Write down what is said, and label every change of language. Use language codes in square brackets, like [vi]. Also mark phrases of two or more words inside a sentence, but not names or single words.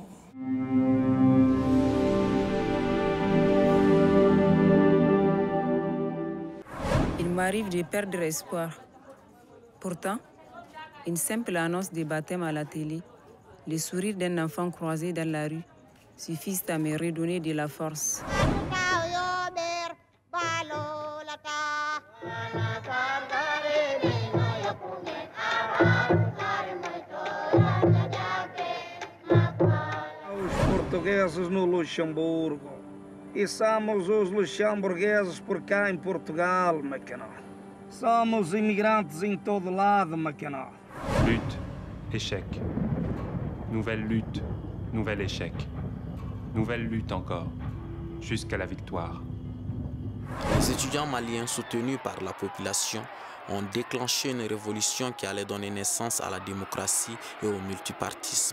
[fr] Il m'arrive de perdre espoir. Pourtant, une simple annonce de baptême à la télé, le sourire d'un enfant croisé dans la rue, suffisent à me redonner de la force. [pt] Os portugueses no Luxemburgo. E somos os luxemburgueses por cá em Portugal, maquinó. Somos imigrantes em todo lado, maquinó. [fr] Lutte, échec. Nouvelle lutte, nouvel échec. Nouvelle lutte encore, jusqu'à la victoire. Les étudiants maliens soutenus par la population ont déclenché une révolution qui allait donner naissance à la démocratie et au multipartisme.